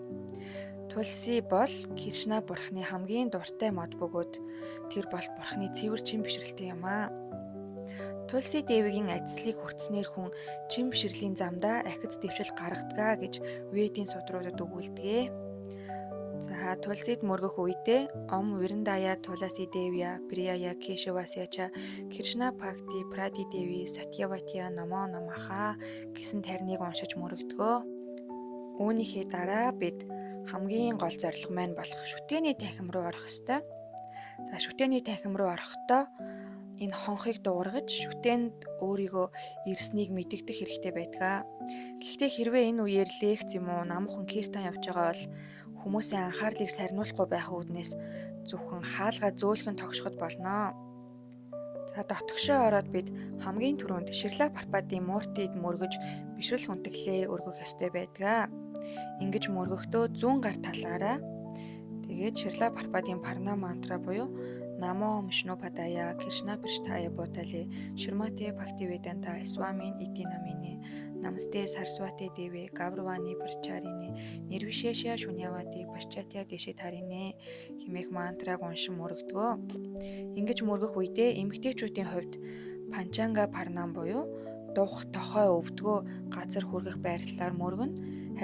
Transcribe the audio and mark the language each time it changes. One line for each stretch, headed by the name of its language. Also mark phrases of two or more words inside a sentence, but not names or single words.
Mongolian: Тулси бол Кришна бурхны хамгийн дуртай мод бөгөөд тэр бол бурхны цэвэр чин бишрэлтэй юм аа. Тулси Девигийн ажлыг хүртснээр хүн чин бишрэлийн замдаа ахиц дэвшил гаргадаг гэж Ведийн судруудад өгүүлдэг. За Тулсид мөргөх үедээ
Sanskrit: ॐ वृन्दायै तुलसी देव्यै प्रियायै केशवस्य च कृष्ण भक्ति प्रदे देवि सत्यवत्यै नमो नमः
Mongolian: гэсэн тариныг уншиж мөрөгдгөө. Үүнийхээ дараа бид хамгийн гол зорилго маань болох шүтээний танхим руу орох ёстой. За шүтээний танхим руу орохдоо энэ хонхыг дуугаргаж шүтээнд өөрийгөө ирснийг мэдэгдэх хэрэгтэй байдаг. Гэхдээ хэрвээ энэ үеэр лекц юм уу намхан киртан явж байгаа бол хүмүүсийн анхаарлыг сарниулахгүй байх үүднээс зөвхөн хаалгаа зөөлхөн тогшоход болно. За дотгошоо ороод бид хамгийн түрүүнд Ширла Парпадын мууртыг мөргөж бишрэл хүндэглээ өргөх ёстой байдаг. Ингэж мөргөхдөө зүүн гар талаараа тэгээд Ширла Парпадын
Sanskrit: प्रणाम मन्त्र
Mongolian: буюу
Sanskrit: नमो विष्णु पादाय कृष्ण प्रेष्ठाय भूतले श्रीमते भक्तिवेदान्त स्वामिन् इति नामिने नमस्ते सारस्वते देवे गौरवाणी प्रचारिणे निर्विशेष शून्यवादि पाश्चात्य देशतारिणे
Mongolian: хэмээх мантраг уншин мөрөгдгөө. Ингэж мөргөх үедээ эмэгтэйчүүдийн хувьд
Sanskrit: पञ्चाङ्ग प्रणाम
Mongolian: буюу дух тохой өвдгөө газар хүргэх байрлалаар мөргөнө.